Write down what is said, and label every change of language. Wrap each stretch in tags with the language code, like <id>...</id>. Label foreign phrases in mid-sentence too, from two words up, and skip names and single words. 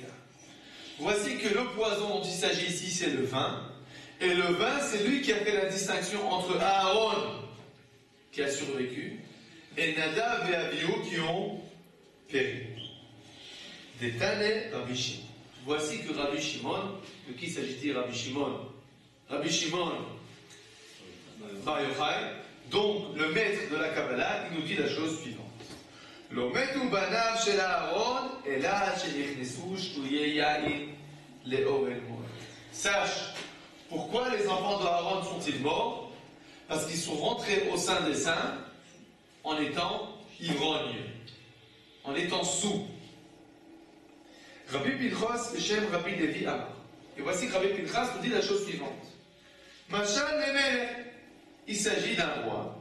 <fr>Voici que le poison dont il s'agit ici, c'est le vin, et le vin, c'est lui qui a fait la distinction entre Aaron, qui a survécu, et Nadav et Avihu qui ont péri.</fr> <he>דס תני רבי שמעון.</he> <fr>Voici que Rabbi Shimon, de qui s'agit-il Rabbi Shimon? Rabbi Shimon Bar Yochai, donc le maître de la Kabbalah, il nous dit la chose suivante.</fr> <he>לא מתו בניו של אהרן אלא שנכנסו שתויי יין לאוהל מועד.</he> <fr>Sache, pourquoi les enfants d'Aaron sont-ils morts? Parce qu'ils sont rentrés au sein des saints en étant ivrognes, en étant sous.</fr> <he>רבי פנחס בשם רבי לוי אמר.</he> <fr>Et voici que Rabbi Pinchas nous dit la chose suivante.</fr> <he>משל למלך,</he> <fr>il s'agit d'un roi.</fr>